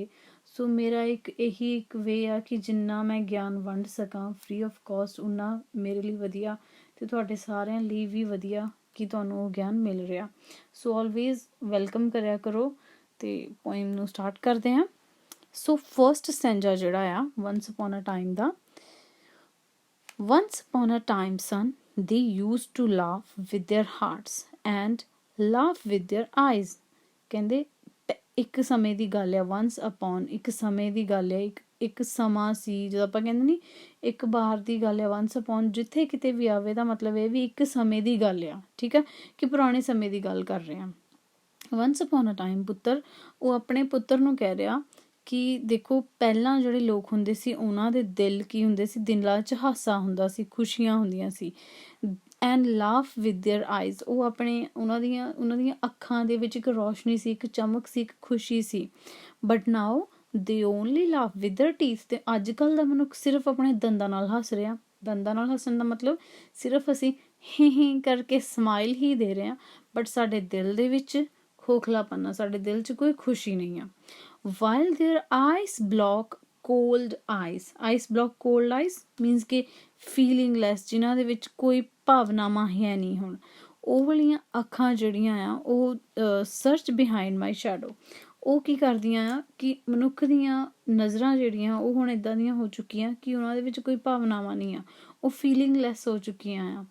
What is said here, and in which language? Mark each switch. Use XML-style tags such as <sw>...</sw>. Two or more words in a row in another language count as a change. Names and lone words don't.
<pa>ਸੋ ਮੇਰਾ ਇੱਕ ਵੇ ਆ ਕਿ ਜਿੰਨਾ ਮੈਂ ਗਿਆਨ ਵੰਡ ਸਕਾਂ</pa> <en>free of cost,</en> <pa>ਉਨਾ ਮੇਰੇ ਲਈ ਵਧੀਆ ਅਤੇ ਤੁਹਾਡੇ ਸਾਰਿਆਂ ਲਈ ਵੀ ਵਧੀਆ ਕਿ ਤੁਹਾਨੂੰ ਉਹ ਗਿਆਨ ਮਿਲ ਰਿਹਾ। ਸੋ</pa> <en>always welcome</en> <pa>ਕਰਿਆ ਕਰੋ ਅਤੇ ਪੋਇਮ ਨੂੰ ਸਟਾਰਟ ਕਰਦੇ ਹਾਂ। ਸੋ</pa> <en>first stanza</en> <pa>ਜਿਹੜਾ ਆ</pa> <en>once upon a time</en> <pa>ਦਾ।</pa> <en>Once upon a time, son, they used to laugh with their hearts and laugh with their eyes.</en> <pa>ਕਹਿੰਦੇ ਇੱਕ ਸਮੇਂ ਦੀ ਗੱਲ ਆ,</pa> <en>once upon</en> <pa>ਇੱਕ ਸਮੇਂ ਦੀ ਗੱਲ ਆ, ਇੱਕ ਸਮਾਂ ਸੀ, ਜਦੋਂ ਆਪਾਂ ਕਹਿੰਦੇ ਨਹੀਂ ਇੱਕ ਬਾਹਰ ਦੀ ਗੱਲ ਆ।</pa> <en>once upon</en> <pa>ਜਿੱਥੇ ਕਿਤੇ ਵੀ ਆਵੇ ਤਾਂ ਮਤਲਬ ਇਹ ਵੀ ਇੱਕ ਸਮੇਂ ਦੀ ਗੱਲ ਆ, ਠੀਕ ਆ, ਕਿ ਪੁਰਾਣੇ ਸਮੇਂ ਦੀ ਗੱਲ ਕਰ ਰਹੇ ਹਾਂ।</pa> <en>once upon a time</en> <pa>ਪੁੱਤਰ, ਉਹ ਆਪਣੇ ਪੁੱਤਰ ਨੂੰ ਕਹਿ ਰਿਹਾ ਕਿ ਦੇਖੋ ਪਹਿਲਾਂ ਜਿਹੜੇ ਲੋਕ ਹੁੰਦੇ ਸੀ ਉਹਨਾਂ ਦੇ ਦਿਲ ਕੀ ਹੁੰਦੇ ਸੀ, ਦਿਲਾਂ 'ਚ ਹਾਸਾ ਹੁੰਦਾ ਸੀ, ਖੁਸ਼ੀਆਂ ਹੁੰਦੀਆਂ ਸੀ।</pa> <en>and laugh with their eyes,</en> <pa>ਉਹ ਉਹਨਾਂ ਦੀਆਂ ਅੱਖਾਂ ਦੇ ਵਿੱਚ ਇੱਕ ਰੋਸ਼ਨੀ ਸੀ, ਇੱਕ ਚਮਕ ਸੀ, ਇੱਕ ਖੁਸ਼ੀ ਸੀ।</pa> <en>but now they only laugh with their teeth.</en> <pa>ਅਤੇ ਅੱਜ ਕੱਲ੍ਹ ਦਾ ਮਨੁੱਖ ਸਿਰਫ ਆਪਣੇ ਦੰਦਾਂ ਨਾਲ ਹੱਸ ਰਿਹਾ। ਦੰਦਾਂ ਨਾਲ ਹੱਸਣ ਦਾ ਮਤਲਬ ਸਿਰਫ ਅਸੀਂ ਹੀ ਕਰਕੇ ਸਮਾਈਲ ਹੀ ਦੇ ਰਹੇ ਹਾਂ, ਬਟ ਸਾਡੇ ਦਿਲ ਦੇ ਵਿੱਚ ਖੋਖਲਾਪਨ ਆ, ਸਾਡੇ ਦਿਲ 'ਚ ਕੋਈ ਖੁਸ਼ੀ ਨਹੀਂ ਆ।</pa> <en>while their eyes block cold eyes block cold eyes means ਕਿ feelingless,</en> <pa>ਜਿਨ੍ਹਾਂ ਦੇ ਵਿੱਚ ਕੋਈ ਭਾਵਨਾਵਾਂ ਹੈ ਨਹੀਂ। ਹੁਣ ਉਹ ਵਾਲੀਆਂ ਅੱਖਾਂ ਜਿਹੜੀਆਂ ਆ ਉਹ</pa> <en>search behind my shadow,</en> <pa>ਉਹ ਕੀ ਕਰਦੀਆਂ ਆ ਕਿ ਮਨੁੱਖ ਦੀਆਂ ਨਜ਼ਰਾਂ ਜਿਹੜੀਆਂ ਉਹ ਹੁਣ ਇੱਦਾਂ ਦੀਆਂ ਹੋ ਚੁੱਕੀਆਂ ਕਿ ਉਹਨਾਂ ਦੇ ਵਿੱਚ ਕੋਈ ਭਾਵਨਾਵਾਂ ਨਹੀਂ ਆ, ਉਹ ਫੀਲਿੰਗਲੈਸ ਹੋ ਚੁੱਕੀਆਂ ਆ।</pa>